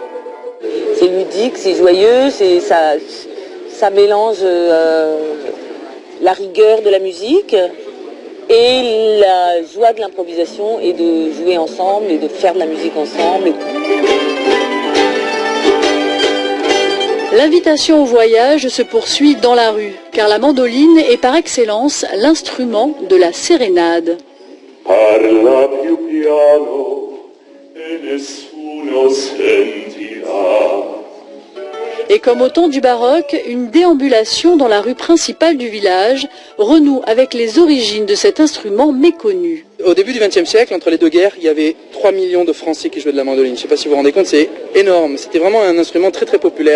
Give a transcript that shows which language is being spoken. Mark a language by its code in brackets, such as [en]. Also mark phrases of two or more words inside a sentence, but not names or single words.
[fr] C'est ludique, c'est joyeux, ça mélange la rigueur de la musique et la joie de l'improvisation et de jouer ensemble et de faire de la musique ensemble. L'invitation au voyage se poursuit dans la rue, car la mandoline est par excellence l'instrument de la sérénade. [it] Parla più piano e nessuno sentirà. [fr] Et comme au temps du baroque, une déambulation dans la rue principale du village renoue avec les origines de cet instrument méconnu. Au début du XXe siècle, entre les deux guerres, il y avait 3 millions de Français qui jouaient de la mandoline. Je ne sais pas si vous vous rendez compte, c'est énorme. C'était vraiment un instrument très très populaire.